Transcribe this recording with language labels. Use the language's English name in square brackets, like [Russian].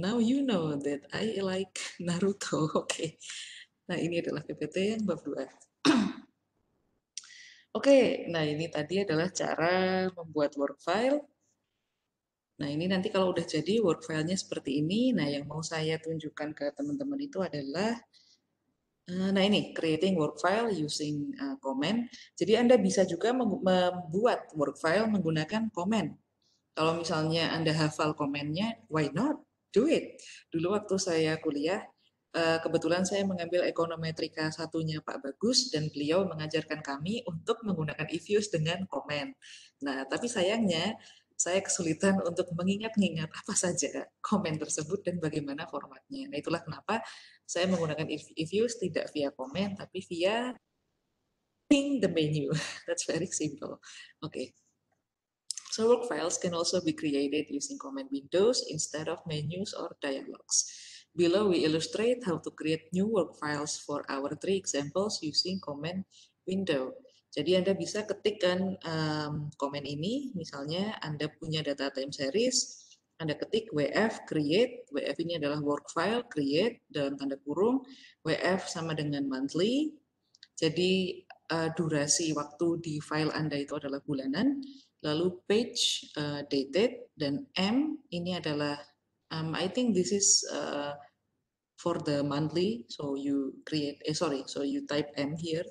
[English] Now you know that I like Naruto. Oke. [Indonesian] Nah, ini adalah PPT yang bab 2. Oke, nah ini tadi adalah cara membuat work file. Nah, ini nanti kalau udah jadi work file-nya seperti ini. Nah, yang mau saya tunjukkan ke teman-teman itu adalah nah ini, [English] creating work file using comment. [Indonesian] Jadi Anda bisa juga membuat work file menggunakan comment. Kalau misalnya Anda hafal komennya, [English] why not? Do it. [Indonesian] Dulu waktu saya kuliah, kebetulan saya mengambil ekonometrika satunya Pak Bagus, dan beliau mengajarkan kami untuk menggunakan if-use dengan komen. Nah, tapi sayangnya, saya kesulitan untuk mengingat-ingat apa saja komen tersebut dan bagaimana formatnya. Nah, itulah kenapa saya menggunakan if-use tidak via komen, tapi via the menu. [English] That's very simple. Oke. So work files can also be created using command windows instead of menus or dialogues. Below we illustrate how to create new work files for our 3 examples using command window. [Indonesian] Jadi Anda bisa ketikkan komen ini, misalnya Anda punya data time series, Anda ketik WF create, WF ini adalah work file, create dalam tanda kurung, WF sama dengan monthly, jadi durasi waktu di file Anda itu adalah bulanan, lalu page dated, dan M ini adalah [English] I think this is for the monthly, so you create so you type M here.